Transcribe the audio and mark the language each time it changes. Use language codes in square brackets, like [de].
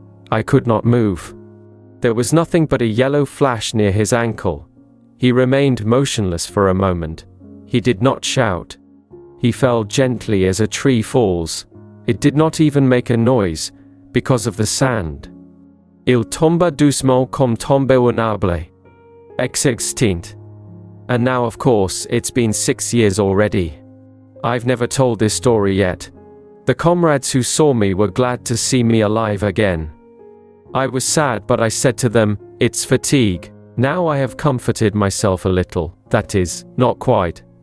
[en] I could not move. There was nothing but a yellow flash near his ankle. He remained motionless for a moment. He did not shout. He fell gently as a tree falls. It did not even make a noise, because of the sand. [fr] Il tomba doucement comme tombe un arbre. [en] Extinct. And now, of course, it's been 6 years already. I've never told this story yet. The comrades who saw me were glad to see me alive again. I was sad, but I said to them, "It's fatigue." Now I have comforted myself a little, that is, not quite.